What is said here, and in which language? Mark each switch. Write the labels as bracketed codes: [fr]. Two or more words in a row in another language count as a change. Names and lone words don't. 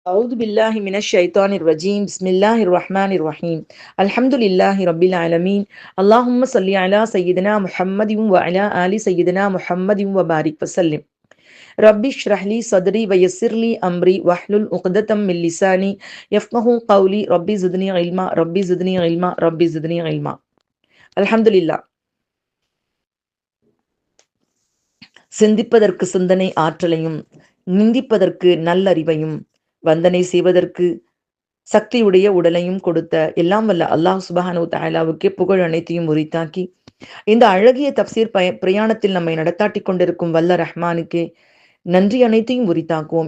[ar] أعوذ بالله من الشيطان الرجيم بسم الله الرحمن الرحيم الحمد لله رب العالمين اللهم صل على سيدنا محمد وعلى آل سيدنا محمد وبارك وسلم ربي اشرح لي صدري ويسر لي أمري واحلل عقدة من لساني يفقهوا قولي ربي زدني علما ربي زدني علما ربي زدني علما الحمد لله. [ta] சிந்திப்பதற்கு சிந்தனை ஆற்றலையும் நிந்திப்பதற்கு நல்லறிவையும் வந்தனை செய்வதற்கு சக்தியுடைய உடலையும் கொடுத்த எல்லாம் வல்ல அல்லாஹ் [ar] سبحانه وتعالى [ta] புகழ் அனைத்தையும் உரித்தாக்கி இந்த அழகிய தப்சீர் பிரயாணத்தில் நம்மை நடத்தாட்டி கொண்டிருக்கும் வல்ல ரஹ்மானுக்கே நன்றி அனைத்தையும் உரித்தாக்குவோம்.